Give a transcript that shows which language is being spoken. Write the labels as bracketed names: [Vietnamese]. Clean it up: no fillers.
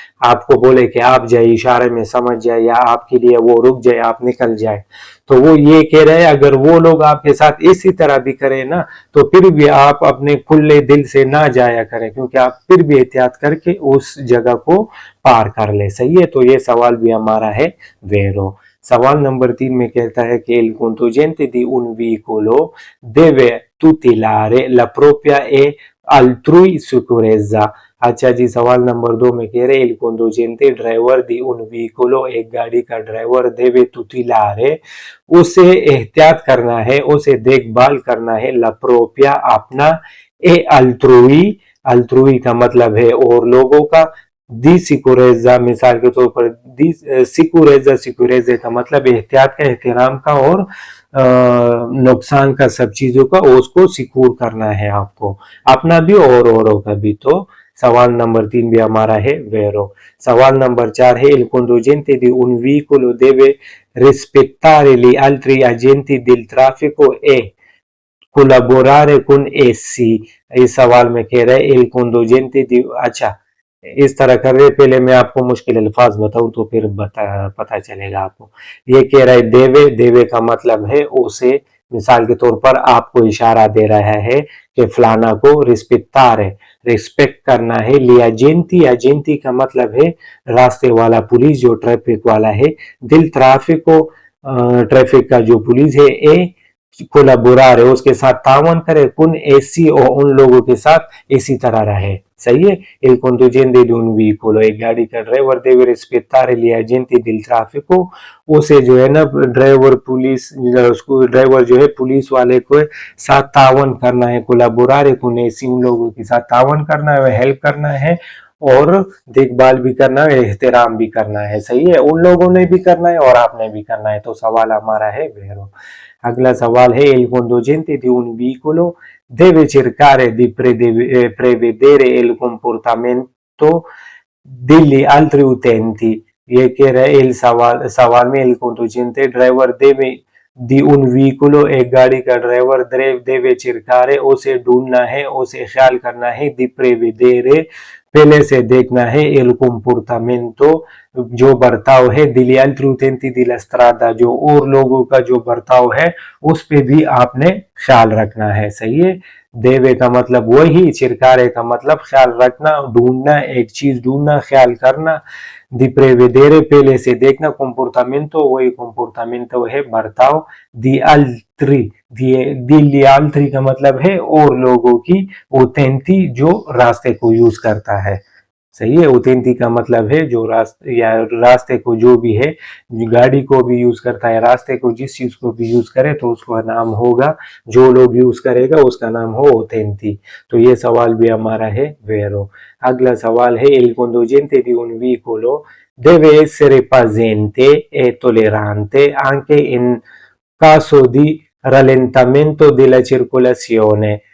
[Hindi] आपको बोले कि आप जाए, इशारे में समझ जाए, या आपके लिए वो रुक जाए, आप निकल जाए, तो वो ये कह रहे हैं अगर वो लोग आपके साथ इसी तरह भी करें ना, तो फिर भी आप अपने खुले दिल से ना जाया करें, क्योंकि आप फिर भी एहतियात करके उस जगह को पार कर ले। सही है। तो ये सवाल भी हमारा है वेरो। सवाल नंबर 3 में कहता है कि [Italian] il conducente di un veicolo deve tutelare la propria e altrui sicurezza। [Hindi] अच्छा जी, सवाल नंबर 2 में कह रहे il conducente ड्राइवर दी उन व्हीकलो एक गाड़ी का ड्राइवर देवे तुतिलारे उसे एहतियात करना है, उसे देखभाल करना है, ला प्रोपिया अपना, ए अल्ट्रुई, अल्ट्रुई का मतलब है और लोगों का, दी सिकुरेजा मिसाल के तौर पर, दी सिकुरेजा, सिकुरेजा का मतलब एहतियात का, एहतराम का और नुकसान का, सब चीजों का उसको सिक्योर करना है आपको, अपना भी और औरों का भी। तो सवाल नंबर 3 भी हमारा है वेरो। सवाल नंबर 4 है [Italian] il conducente di un veicolo deve rispettare gli altri agenti del traffico e कोलाबोरारे con essi। [Hindi] इस सवाल में कह रहे [Italian] il conducente di, [Hindi] अच्छा इस तरह कर रहे, पहले मैं आपको मुश्किल अल्फाज बताऊं तो फिर पता चलेगा आपको। ये कह रहा है देवे, देवे का मतलब है उसे, मिसाल के तौर पर आपको इशारा दे रहा है कि फलाना को रिस्पेक्टार है, रिस्पेक्ट करना है। लिया जेंती, एजेंटी का मतलब है रास्ते वाला पुलिस जो ट्रैफिक वाला है, दिल ट्रैफिक को, ट्रैफिक का जो पुलिस है, ए कोलाबोरार है उसके साथ तावन करे, कुन ऐसी और उन लोगों के साथ इसी तरह रहे। सही है। [Italian] il conducente di un veicolo [Hindi] एक गाड़ी का driver [Italian] deve rispettare gli agenti del traffico, [Hindi] उसे जो है ना ड्राइवर पुलिस, उसको ड्राइवर जो है पुलिस वाले को साथ तावन करना है, कोलाबोरारे कुन ऐसी उन लोगों के साथ तावन करना है, हेल्प करना है और देखभाल भी करना है, एहतराम भी करना है। सही है। उन लोगों ने भी करना है और आपने भी करना है। तो सवाल हमारा है वेरो। अगला सवाल है [Italian] il conducente di un veicolo deve cercare di prevedere il comportamento degli altri utenti। [Hindi] ये कह रहे हैं सवाल में il conducente ड्राइवर देवे दी उन व्हीकलो एक गाड़ी का ड्राइवर देवे चिरकारे उसे ढूंढना है, उसे ख्याल करना है, दी प्रेवेदेरे पहले से देखना है, एल comportamento जो बर्ताव है, [Italian] degli altri utenti della strada, [Hindi] जो और लोगों का जो बर्ताव है उस पे भी आपने ख्याल रखना है। सही है। देवे का मतलब वही, चिरकारे का मतलब ख्याल रखना, ढूंढना, एक चीज ढूंढना, ख्याल करना। दी prevedere, पहले से देखना, comportamento, वही comportamento है बर्ताव। दी altri, degli altri का मतलब है और लोगों की, utenti जो रास्ते को यूज करता है। सही है। utenti का मतलब है जो रास्ते या रास्ते को जो भी है, गाड़ी को भी यूज करता है, रास्ते को जिस चीज को भी यूज करे तो उसका नाम होगा, जो लोग यूज करेगा उसका नाम हो utenti। तो ये सवाल भी हमारा है vero। अगला सवाल है [Italian] il conducente di un veicolo deve essere paziente e tollerante anche in caso di rallentamento della circolazione।